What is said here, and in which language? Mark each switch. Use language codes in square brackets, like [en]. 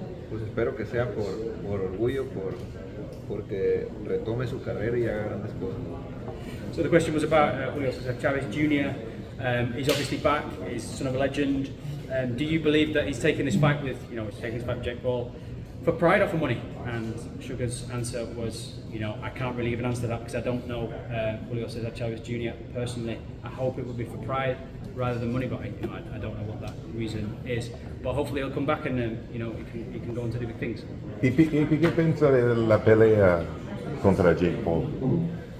[es] Pues espero que sea por orgullo, porque retome su carrera y haga grandes cosas. [en] So the question was about Julio Cesar Chavez Jr. He's obviously back. He's son of a legend. Do you believe that he's taking this fight with, he's taking this fight with Jake Paul for pride or for money? And Sugar's answer was, I can't really give an answer to that because I don't know Julio Cesar Chavez Jr. personally. I hope it would be for pride rather than money, but I don't know what that reason is. But hopefully he'll come back and he can go on to do big things. [es] ¿Y qué piensa de la pelea contra Jake Paul?